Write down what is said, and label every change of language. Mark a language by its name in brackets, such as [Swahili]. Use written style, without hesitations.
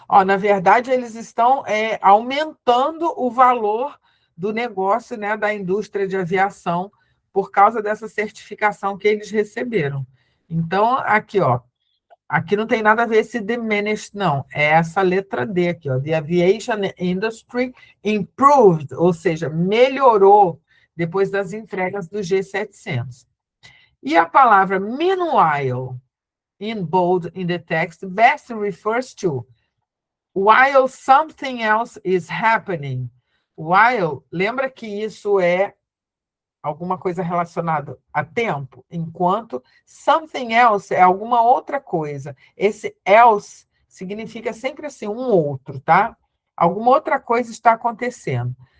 [Portuguese] Na verdade, eles estão aumentando o valor do negócio, né, da indústria de aviação por causa dessa certificação que eles receberam. Então, aqui, ó, aqui não tem nada a ver esse diminished, não. É essa letra D aqui, ó. [English] The aviation industry improved, [Portuguese] ou seja, melhorou depois das entregas do G700. E a palavra [English] meanwhile, in bold in the text, best refers to while something else is happening. [Portuguese] While, lembra que isso é alguma coisa relacionada a tempo, enquanto [English] something else [Portuguese] é alguma outra coisa. Esse else significa sempre assim, um outro, tá? Alguma outra coisa está acontecendo.